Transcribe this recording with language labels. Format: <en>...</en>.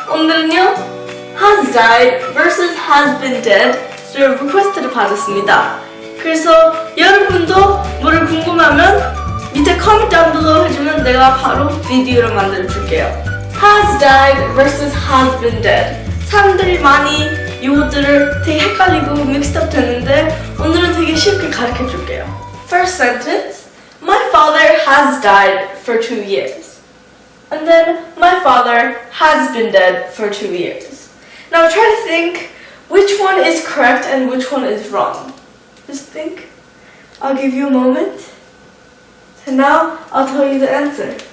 <ko>오늘은요</ko> <en>has died versus has been dead</en> <ko>를 리퀘스트를 받았습니다. 그래서 여러분도 뭐를 궁금하면 밑에</ko> <en>comment down below</en> <ko>해주면 내가 바로 비디오를 만들어 줄게요.</ko> <en>has died versus has been dead.</en> <ko>사람들이 많이 이것들을 되게 헷갈리고</ko> <en>mixed up</en> <ko>되는데 오늘은 되게 쉽게 가르쳐 줄게요.</ko> <en>First sentence, my father has died for 2 years. And then, my father has been dead for 2 years. Now try to think which one is correct and which one is wrong. Just think. I'll give you a moment. And now, I'll tell you the answer.</en>